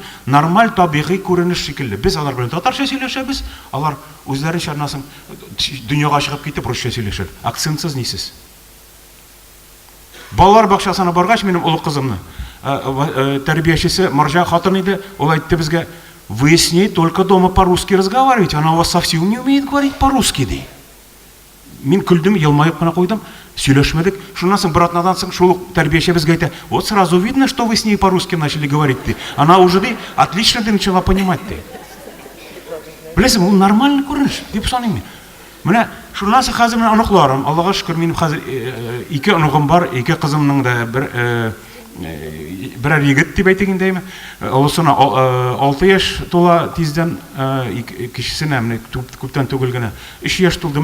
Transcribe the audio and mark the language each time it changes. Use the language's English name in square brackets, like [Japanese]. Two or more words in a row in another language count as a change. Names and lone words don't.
[Tatar] Нормаль табигый күренеш шикелле. Без алар белән татарча сөйләшәбез. Алар үзләренчә аннан соң дөньяга чыгып китеп русча сөйләшәләр. Акцентсыз нисез. Балалар бакчасына баргач минем улы кызымны тәрбиячесе Маржа хатын иде, ул әйтте безгә: [Russian] "Вы с ней только дома по-русски разговариваете, она у вас совсем не умеет говорить по-русски", [Tatar] ди. Мин күлдем, елмаеп кына куйдым, сөйләшмәдек. Шуннан соң бер атнадан соң шул тәрбияче безгә әйтә: [Russian] "Вот сразу видно, что вы с ней по-русски начали говорить", ди. Она уже ди отлично начала понимать, [Tatar] ди. Беләсең, ул нормальный күренеш дип саныйм мин. Менә шуннан соң хәзер менә оныкларым, Аллага шөкер, минем хәзер 2 оныгым бар, 2 кызымның да берәр егет дип әйтик инде, әйме. Олысына 6 яшь тула тиздән, кечесенә менә күптән түгел генә 3 яшь тулды.